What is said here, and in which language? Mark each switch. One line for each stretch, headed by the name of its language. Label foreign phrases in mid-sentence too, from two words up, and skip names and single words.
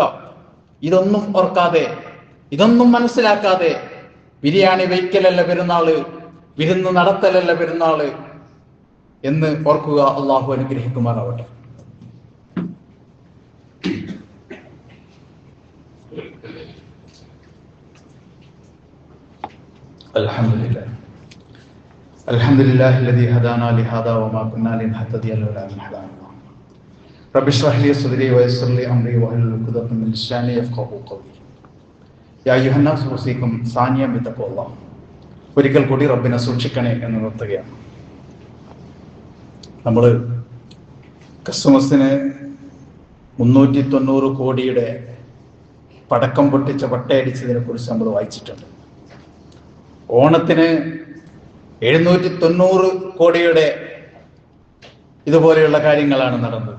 Malayalam: ഇതൊന്നും ഓർക്കാതെ, ഇതൊന്നും മനസ്സിലാക്കാതെ ബിരിയാണി വയ്ക്കലല്ല പെരുന്നാള്, വിരുന്ന് നടത്തലല്ല പെരുന്നാള് എന്ന് ഓർക്കുക. അള്ളാഹു അനുഗ്രഹിക്കുമാറാവട്ടെ.
Arabic: അൽഹംദുലില്ലാഹി الذي هدانا لهذا وما كنا لنهتدي لولا أن هدانا الله. رب اشرح لي صدري ويسر لي أمري واحلل عقدة من لساني يفقهوا قولي. يا أيها الناس أوصيكم ثانيا بتقوى الله.
Malayalam: ഒരിക്കൽ കൂടി റബ്ബിനെ സൂക്ഷിക്കണേ എന്ന് നിർത്തുകയാണ്. നമ്മൾ ക്രിസ്മസിന് 390 കോടിയുടെ പടക്കം പൊട്ടിച്ച പട്ടയടിച്ചതിനെ കുറിച്ച് നമ്മൾ വായിച്ചിട്ടുണ്ട്. ഓണത്തിന് 790 കോടിയുടെ ഇതുപോലെയുള്ള കാര്യങ്ങളാണ് നടന്നത്.